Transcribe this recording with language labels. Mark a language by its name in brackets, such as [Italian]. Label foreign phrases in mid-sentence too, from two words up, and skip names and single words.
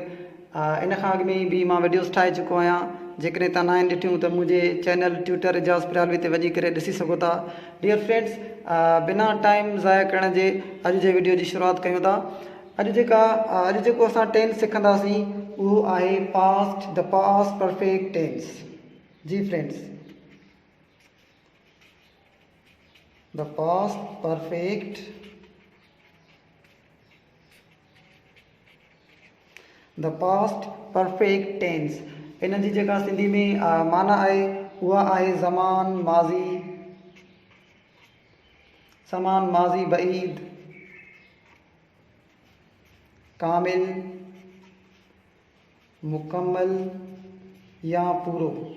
[Sindhi] इन खां अॻु में बि मां वीडियोस ठाहे चुको आहियां। जेकॾहिं तव्हां न आहिनि ॾिठियूं त मुंहिंजे चैनल ट्यूटर एजाज़ प्रयालवी ते वञी करे ॾिसी सघो था। [English] dear friends, [Sindhi] बिना टाइम ज़ाया करण जे अॼु जे वीडियो जी शुरूआति कयूं था। अॼु जेको असां टेंस सिखंदासीं उहो आहे [English] past, the past perfect tense. जी friends, the past perfect tense. [Sindhi] इन जी जेका सिंधी में माना आहे उहा आहे ज़मान माज़ी बईद, कामिल, मुकम्मल या पूरो।